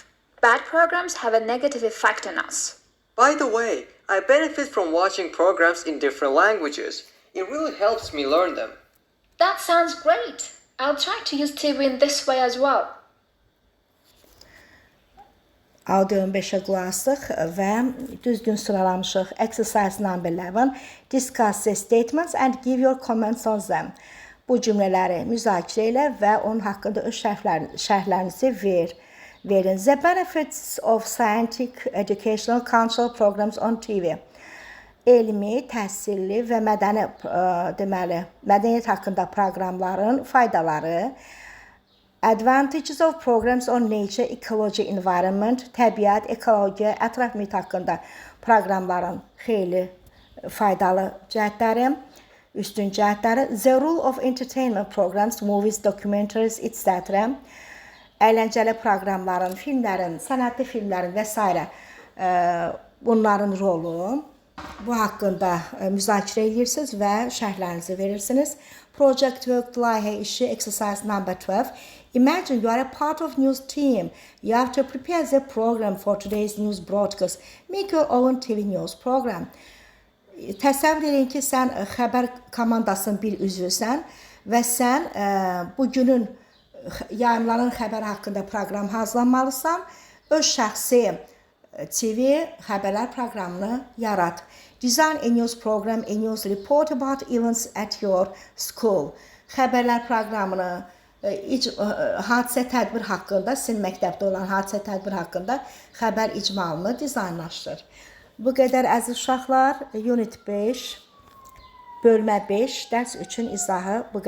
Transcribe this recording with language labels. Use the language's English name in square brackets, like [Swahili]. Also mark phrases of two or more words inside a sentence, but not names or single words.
[English] Bad programs have a negative effect on us. By the way, I benefit from watching programs in different languages. It really helps me learn them. That sounds great. I'll try to use TV in this way as well. [Azerbaijani] Audio 15-ə qulaq asdıq və düzgün sıralamışıq. [English] Exercise number 11. Discuss the statements and give your comments on them. [Azerbaijani] Bu cümlələri müzakirə elə və onun haqqında öz şərhlərinizi verin. [English] The benefits of scientific, educational, cultural programs on TV. [Azerbaijani] Elmi, təhsilli və mədəniyyət haqqında proqramların faydaları. [English] Advantages of programs on nature, ecology, environment, [Azerbaijani] təbiət, ekologiya, ətraf mühit haqqında proqramların xeyli faydalı cəhətləri, üstün cəhətləri. [English] The role of entertainment programs, movies, documentaries, etc. [Azerbaijani] Əyləncəli proqramların, filmlərin, sənətli filmlərin və s. Bunların rolu. Bu haqqında müzakirə edirsiniz və şərhlərinizi verirsiniz. [English] Project work, [Azerbaijani] layihə işi, [English] exercise number 12. Imagine you are a part of news team. You have to prepare the program for today's news broadcast. Make your own TV news program. [Azerbaijani] Təsəvvür edin ki, sən xəbər komandasının bir üzvüsən və sən bugünün yayımlanan xəbər haqqında proqram hazırlamalısan. Öz şəxsi TV xəbərlər proqramını yarat. [English] Design a news program, a news report about events at your school. [Azerbaijani] Xəbərlər proqramını, hadisə tədbir haqqında, sizin məktəbdə olan hadisə tədbir haqqında xəbər icmalını dizaynlaşdır. Bu qədər əziz uşaqlar, Unit 5, bölmə 5, dərs üçün izahı bu qədər.